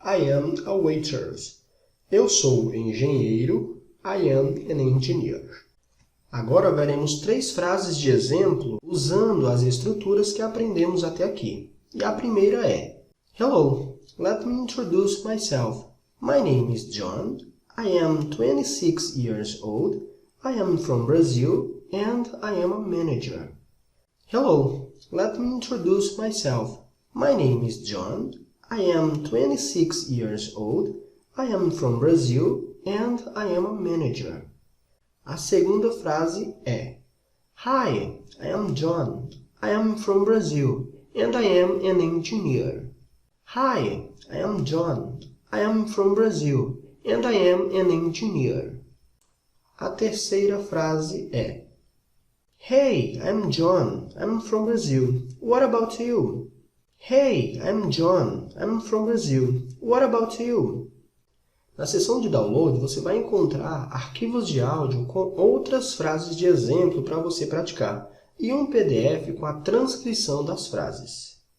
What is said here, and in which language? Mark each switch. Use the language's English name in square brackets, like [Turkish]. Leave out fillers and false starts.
[English] I am a waitress. [Portuguese] Eu sou engenheiro, [English] I am an engineer. [Portuguese] Agora veremos 3 frases de exemplo usando as estruturas que aprendemos até aqui. E a primeira é [English] Hello, let me introduce myself. My name is John. I am 26 years old. I am from Brazil and I am a manager. Hello, let me introduce myself. My name is John. I am 26 years old. I am from Brazil and I am a manager. [Portuguese] A segunda frase é [English] Hi, I am John. I am from Brazil and I am an engineer. Hi, I am John. I am from Brazil and I am an engineer. [Portuguese] A terceira frase é [English] Hey, I'm John. I'm from Brazil. What about you? Hey, I'm John. I'm from Brazil. What about you? [Portuguese] Na seção de download, você vai encontrar arquivos de áudio com outras frases de exemplo para você praticar e um PDF com a transcrição das frases.